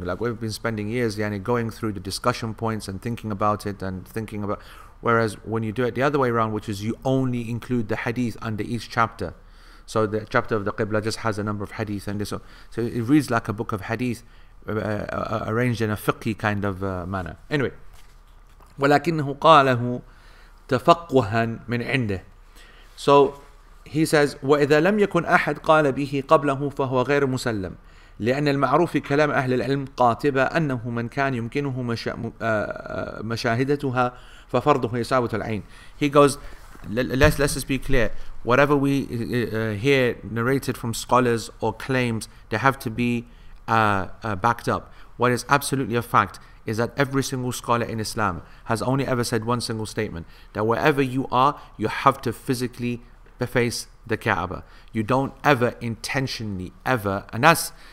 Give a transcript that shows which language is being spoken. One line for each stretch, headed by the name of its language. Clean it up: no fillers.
English: Like we've been spending years going through the discussion points and thinking about it and thinking about, whereas when you do it the other way around, which is you only include the hadith under each chapter. So the chapter of the Qibla just has a number of hadith, and so it reads like a book of hadith arranged in a fiqhi kind of manner. Anyway,
Arabic: ولكنه قاله تفقها من عنده.
English: So he says,
Arabic: وإذا لم يكن أحد قال به قبله فهو غير مسلم، لأن المعروف في كلام أهل العلم قاطبة أنه من كان يمكنه مشاهدتها ففرضه إصابة العين.
English: He goes, let's just be clear. Whatever we hear narrated from scholars or claims, they have to be backed up. What is absolutely a fact is that every single scholar in Islam has only ever said one single statement, that wherever you are, you have to physically face the Kaaba. You don't ever intentionally ever, and that's